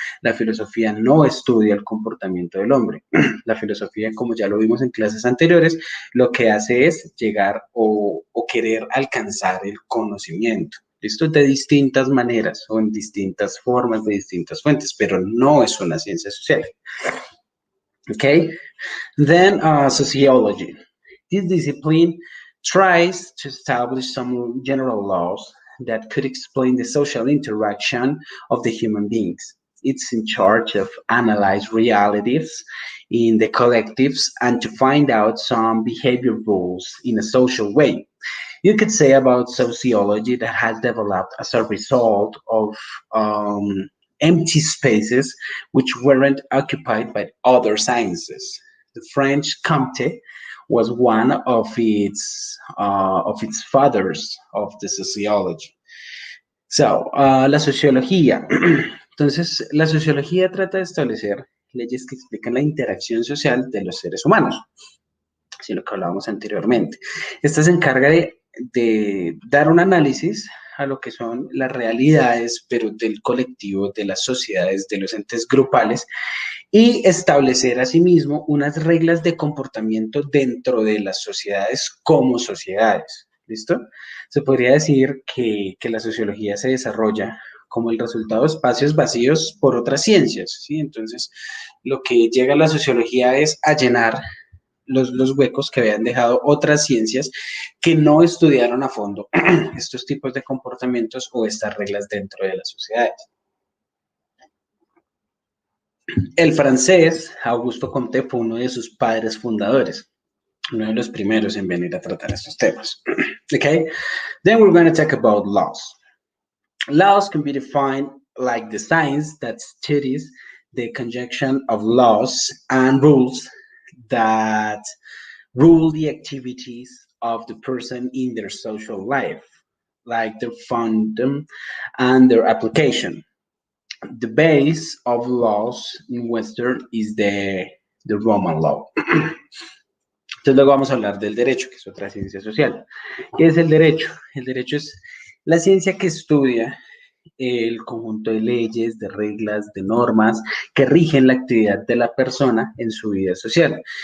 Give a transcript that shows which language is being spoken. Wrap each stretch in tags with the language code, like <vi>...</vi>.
<es>La filosofía no estudia el comportamiento del hombre. La filosofía, como ya lo vimos en clases anteriores, lo que hace es llegar o querer alcanzar el conocimiento. ¿Listo? De distintas maneras o en distintas formas, de distintas fuentes, pero no es una ciencia social.</es> <en>Okay? Then sociology. This discipline tries to establish some general laws that could explain the social interaction of the human beings. It's in charge of analyze realities in the collectives and to find out some behavior rules in a social way. You could say about sociology that has developed as a result of empty spaces which weren't occupied by other sciences. The French Comte was one of its fathers of the sociology.</en> <es>So, la sociología. Entonces, la sociología trata de establecer leyes que explican la interacción social de los seres humanos, así lo que hablábamos anteriormente. Esta se encarga de dar un análisis a lo que son las realidades, pero del colectivo, de las sociedades, de los entes grupales, y establecer asimismo unas reglas de comportamiento dentro de las sociedades como sociedades. ¿Listo? Se podría decir que la sociología se desarrolla como el resultado de espacios vacíos por otras ciencias, ¿sí? Entonces, lo que llega a la sociología es a llenar los huecos que habían dejado otras ciencias que no estudiaron a fondo estos tipos de comportamientos o estas reglas dentro de las sociedades. El francés, Augusto Comte, fue uno de sus padres fundadores, uno de los primeros en venir a tratar estos temas.</es> <en>Okay? Then we're going to talk about laws. Laws can be defined like the science that studies the conjunction of laws and rules that rule the activities of the person in their social life, like their funding and their application. The base of laws in Western is the Roman law.</en> <es>Entonces luego vamos a hablar del derecho, que es otra ciencia social. ¿Qué es el derecho? El derecho es la ciencia que estudia el conjunto de leyes, de reglas, de normas que rigen la actividad de la persona en su vida social.</es>